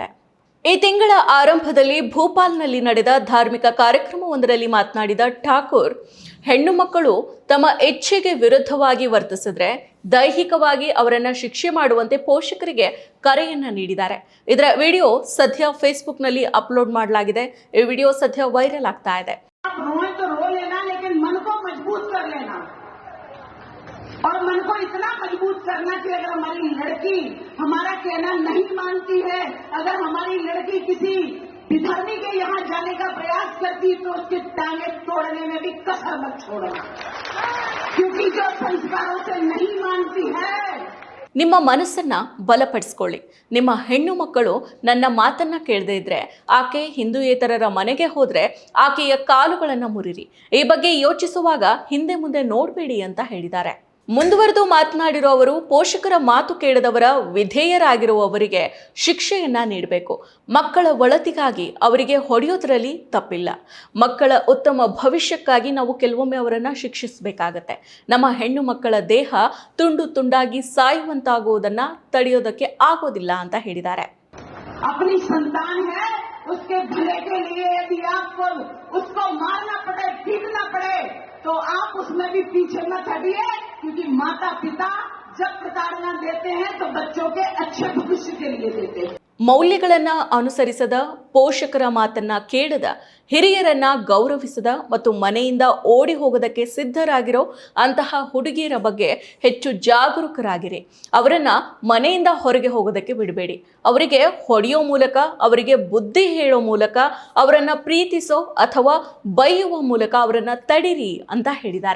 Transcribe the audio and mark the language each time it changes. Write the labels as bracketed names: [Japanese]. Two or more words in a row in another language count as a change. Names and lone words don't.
[Kannada] ಈ ತಿಂಗಳ ಆರಂಭದಲ್ಲಿ ಭೋಪಾಲ್ನಲ್ಲಿ ನಡೆದ ಧಾರ್ಮಿಕ ಕಾರ್ಯಕ್ರಮವೊಂದರಲ್ಲಿ ಮಾತನಾಡಿದ ಠಾಕೂರ್, ಹೆಣ್ಣು ಮಕ್ಕಳು ತಮ್ಮ ಇಚ್ಛೆಗೆ ವಿರುದ್ಧವಾಗಿ ವರ್ತಿಸಿದ್ರೆ ದೈಹಿಕವಾಗಿ ಅವರನ್ನ ಶಿಕ್ಷೆ ಮಾಡುವಂತೆ ಪೋಷಕರಿಗೆ ಕರೆಯನ್ನ ನೀಡಿದ್ದಾರೆ. ಇದರ ವಿಡಿಯೋ ಸದ್ಯ ಫೇಸ್ಬುಕ್ನಲ್ಲಿ ಅಪ್ಲೋಡ್ ಮಾಡಲಾಗಿದೆ. ಈ ವಿಡಿಯೋ ಸದ್ಯ ವೈರಲ್ ಆಗ್ತಾ ಇದೆ. [Hindi] और मन को इतना मजबूत करना कि अगर हमारी लड़की हमारा कहना नहीं मानती है, अगर हमारी लड़की किसी विधर्मी के यहाँ जाने का प्रयास करती तो उसकी टांगे तोड़ने में भी कसर मत छोड़ना, क्योंकि जो संस्कारों से नहीं मानती है. [Kannada] ನಿಮ್ಮ ಮನಸ್ಸನ್ನ ಬಲಪಡಿಸ್ಕೊಳ್ಳಿ. ನಿಮ್ಮ ಹೆಣ್ಣು ಮಕ್ಕಳು ನನ್ನ ಮಾತನ್ನ ಕೇಳದೇ ಇದ್ರೆ ಆಕೆ ಹಿಂದೂಯೇತರರ ಮನೆಗೆ ಹೋದ್ರೆ ಆಕೆಯ ಕಾಲುಗಳನ್ನ ಮುರಿರಿ. ಈ ಬಗ್ಗೆ ಯೋಚಿಸುವಾಗ ಹಿಂದೆ ಮುಂದೆ ನೋಡಬೇಡಿ ಅಂತ ಹೇಳಿದ್ದಾರೆ. ಮುಂದುವರೆದು ಮಾತನಾಡಿರೋ ಅವರು, ಪೋಷಕರ ಮಾತು ಕೇಳದವರ ವಿಧೇಯರಾಗಿರುವವರಿಗೆ ಶಿಕ್ಷೆಯನ್ನ ನೀಡಬೇಕು. ಮಕ್ಕಳ ಒಳತಿಗಾಗಿ ಅವರಿಗೆ ಹೊಡೆಯೋದ್ರಲ್ಲಿ ತಪ್ಪಿಲ್ಲ. ಮಕ್ಕಳ ಉತ್ತಮ ಭವಿಷ್ಯಕ್ಕಾಗಿ ನಾವು ಕೆಲವೊಮ್ಮೆ ಅವರನ್ನ ಶಿಕ್ಷಿಸಬೇಕಾಗತ್ತೆ. ನಮ್ಮ ಹೆಣ್ಣು ಮಕ್ಕಳ ದೇಹ ತುಂಡು ತುಂಡಾಗಿ ಸಾಯುವಂತಾಗುವುದನ್ನ ತಡೆಯೋದಕ್ಕೆ ಆಗೋದಿಲ್ಲ ಅಂತ ಹೇಳಿದ್ದಾರೆ. [Hindi] अपनी संतान है, उसके भले के लिए यदि आपको उसको मारना पड़े, पीटना पड़े, तो आप उसमें भी पीछे मत हटिए, क्योंकि माता पिता जब प्रताड़ना देते हैं तो बच्चों के अच्छे भविष्य के लिए देते हैं. [Kannada] ಮೌಲ್ಯಗಳನ್ನ ಅನುಸರಿಸದ, ಪೋಷಕರ ಮಾತನ್ನ ಕೇಳದ, ಹಿರಿಯರನ್ನ ಗೌರವಿಸದ ಮತ್ತು ಮನೆಯಿಂದ ಓಡಿ ಹೋಗೋದಕ್ಕೆ ಸಿದ್ಧರಾಗಿರೋ ಅಂತಹ ಹುಡುಗಿಯರ ಬಗ್ಗೆ ಹೆಚ್ಚು ಜಾಗರೂಕರಾಗಿರಿ. ಅವರನ್ನ ಮನೆಯಿಂದ ಹೊರಗೆ ಹೋಗೋದಕ್ಕೆ ಬಿಡಬೇಡಿ. ಅವರಿಗೆ ಹೊಡೆಯೋ ಮೂಲಕ, ಅವರಿಗೆ ಬುದ್ಧಿ ಹೇಳೋ ಮೂಲಕ, ಅವರನ್ನ ಪ್ರೀತಿಸೋ ಅಥವಾ ಬೈಯುವ ಮೂಲಕ ಅವರನ್ನ ತಡಿರಿ ಅಂತ ಹೇಳಿದ್ದಾರೆ.